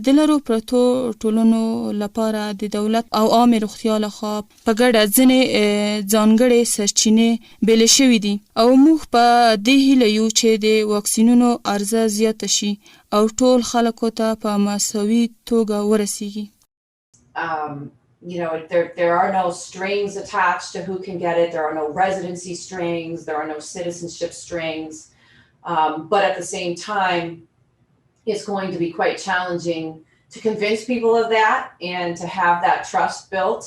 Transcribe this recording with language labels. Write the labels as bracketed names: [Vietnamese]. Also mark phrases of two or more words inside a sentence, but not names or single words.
[Pashto] د لرو پرتو ټولنو لپاره د دولت او عامه روغتیا لخوا په ګډه ځینې ځانګړې سرچینې بیلې شوې دي او موږ په دې هیله یو چې د واکسینونو عرضه زیاته شي او ټول خلکو ته په مساوي توګه ورسیږي. [English] You know, there are no strings attached to who can get it. There are no residency strings. There are no citizenship strings. But at the same time, it's going to be quite challenging to convince people of that and to have that trust built.